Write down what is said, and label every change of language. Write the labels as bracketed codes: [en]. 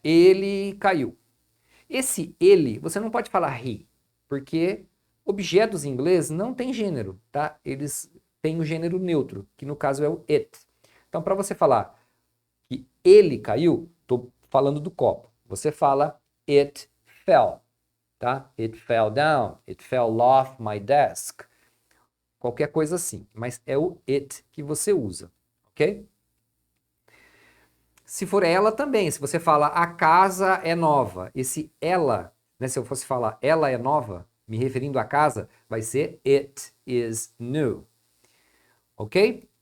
[pt] Ele caiu. Esse ele, você não pode falar he, porque objetos em inglês não têm gênero, tá? Eles têm o gênero neutro, que no caso é o it. Então, para você falar que ele caiu, estou falando do copo. Você fala it fell, tá? [en] It fell down, it fell off my desk. [pt] Qualquer coisa assim, mas é o it que você usa, ok? Se for ela também, se você fala a casa é nova, esse ela, né, se eu fosse falar ela é nova, me referindo à casa, vai ser it is new, ok?